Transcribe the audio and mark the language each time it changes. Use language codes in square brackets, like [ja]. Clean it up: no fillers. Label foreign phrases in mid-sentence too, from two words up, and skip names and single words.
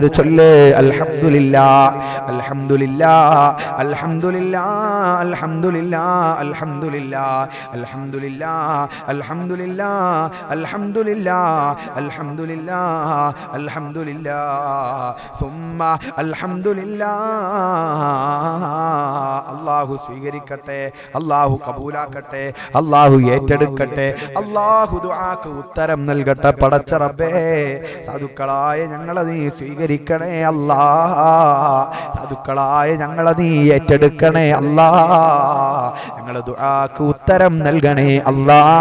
[ar] الحمد لله الحمد لله الحمد لله الحمد لله الحمد لله الحمد لله الحمد لله الحمد لله الحمد لله الحمد لله ثم الحمد لله. [ml] അല്ലാഹു സ്വീകരിക്കട്ടെ, അല്ലാഹു കബൂലാക്കട്ടെ, അല്ലാഹു ഏറ്റെടുക്കട്ടെ, അല്ലാഹു ദുആക്ക് ഉത്തരം നൽകട്ടെ. പടച്ച റബ്ബേ, സാധുക്കളായ ഞങ്ങളെ നീ സ്വീകരിക്കണേ അല്ലാ, സാധുക്കളായ ഞങ്ങളെ നീ ഏറ്റെടുക്കണേ അല്ലാ, ഞങ്ങളെ ദുആക്ക് ഉത്തരം നൽകണേ അല്ലാ.